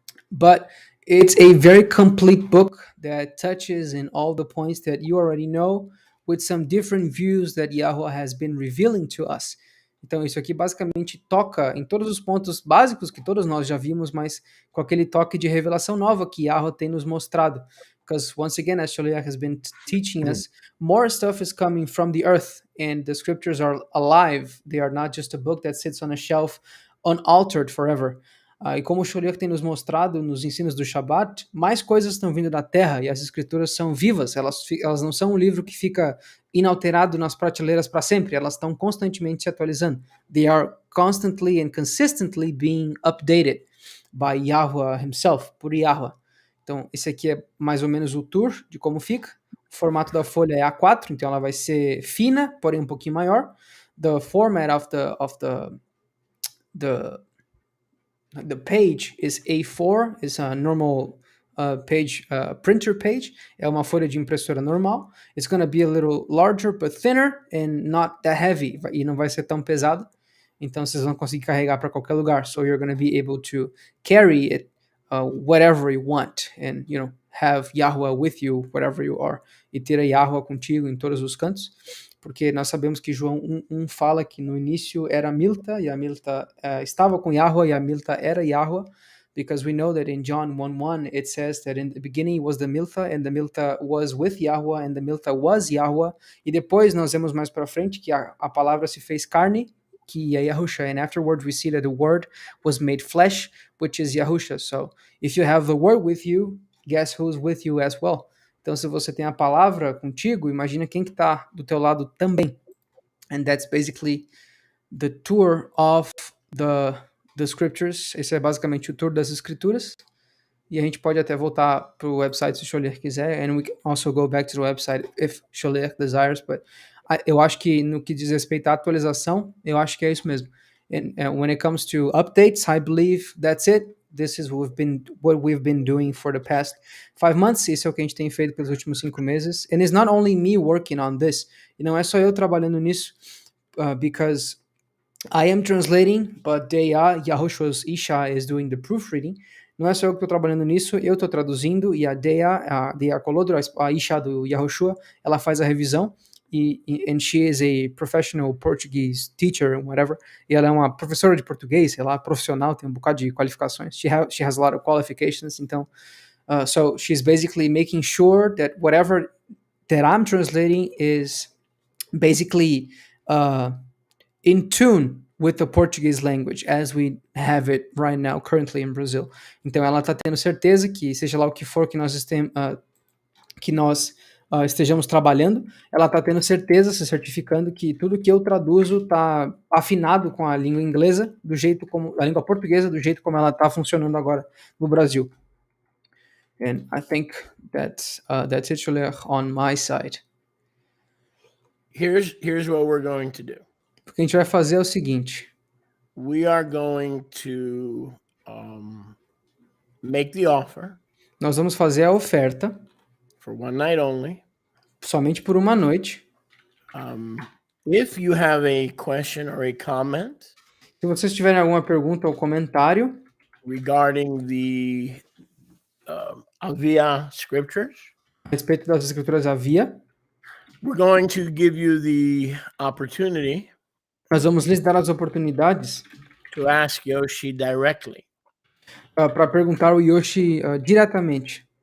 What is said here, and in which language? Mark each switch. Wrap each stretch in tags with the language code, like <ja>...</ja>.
<en>But it's a very complete book that touches in all the points that you already know, with some different views that Yahweh has been revealing to us.</en> <pt>Então isso aqui basicamente toca em todos os pontos básicos que todos nós já vimos, mas com aquele toque de revelação nova que Yahweh tem nos mostrado.</pt> <en>Because once again, as Sholiach has been teaching us, more stuff is coming from the earth, and the scriptures are alive. They are not just a book that sits on a shelf unaltered forever.</en> <pt>E como o Sholiach tem nos mostrado nos ensinos do Shabat, mais coisas estão vindo da terra e as escrituras são vivas, elas não são um livro que fica inalterado nas prateleiras para sempre, elas estão constantemente se atualizando.</pt> <en>They are constantly and consistently being updated by Yahweh himself,</en> <pt>por Yahweh. Então, esse aqui é mais ou menos o tour de como fica. O formato da folha é A4, então ela vai ser fina, porém um pouquinho maior.</pt> <en>The format of the page is A4, is a normal printer page.</en> <pt>É uma folha de impressora normal.</pt> <en>It's going to be a little larger but thinner and not that heavy.</en> <pt>E não vai ser tão pesado. Então vocês vão conseguir carregar para qualquer lugar.</pt> <en>So you're going to be able to carry it whatever you want, and have Yahweh with you wherever you are.</en> <pt>E ter a Yahweh contigo em todos os cantos. Porque nós sabemos que João 1 fala que no início era Milta, e a Milta estava com Yahweh, e a Milta era Yahweh,</pt> <en>because we know that in John 1:1 it says that in the beginning was the Milta, and the Milta was with Yahweh, and the Milta was Yahweh,</en> <pt>e depois nós vemos mais para frente que a palavra se fez carne, que é Yahusha,</pt> <en>and afterwards we see that the word was made flesh, which is Yahusha. So if you have the word with you, guess who's with you as well?</en> <pt>Então, se você tem a palavra contigo, imagina quem que está do teu lado também.</pt> <en>And that's basically the tour of the scriptures.</en> <pt>Esse é basicamente o tour das escrituras. E a gente pode até voltar para o website se o Sholiach quiser.</pt> <en>And we can also go back to the website if Sholiach desires.</en> <pt>But eu acho que no que diz respeito à atualização, eu acho que é isso mesmo.</pt> <en>And when it comes to updates, I believe that's it. This is what we've been doing for the past 5 months.</en> <pt>Isso é o que a gente tem feito pelos últimos 5 meses.</pt> <en>And it's not only me working on this.</en> <pt>E não é só eu trabalhando nisso.</pt> <en>Because I am translating, but Yahushua's Isha is doing the proofreading.</en> <pt>Não é só eu que estou trabalhando nisso, eu estou traduzindo, e a Deia Colodro, a Isha do Yahushua, ela faz a revisão.</pt> <en>And she is a professional Portuguese teacher, whatever.</en> <pt>E ela é uma professora de português, sei lá, profissional, tem um bocado de qualificações.</pt> <en>She has a lot of qualifications. Então, so she's basically making sure that whatever that I'm translating is basically in tune with the Portuguese language as we have it right now, currently in Brazil.</en> <pt>Então, ela está tendo certeza que, seja lá o que for que nós estejamos trabalhando, ela está tendo certeza, se certificando que tudo que eu traduzo está afinado com a língua inglesa, a língua portuguesa, do jeito como ela está funcionando agora no Brasil.</pt> <en>And I think that's it, Sholiach, on my side. Here's what we're going to do.</en> <pt>O que a gente vai fazer é o seguinte.</pt> <en>We are going to make the offer.</en> <pt>Nós vamos fazer a oferta.</pt> <en>For one night only.</en> <pt>Somente por uma noite.</pt> <en>If you have a question or a comment</en> <pt>Se vocês tiverem alguma pergunta ou comentário</pt> <en>regarding the Aviyah scriptures,</en> <pt>a respeito das Escrituras Aviyah,</pt> <en>we're going to give you the opportunity</en> <pt>nós vamos lhes dar as oportunidades</pt> <en>to ask Yoshi directly.</en> <pt>para perguntar ao Yoshi diretamente.</pt>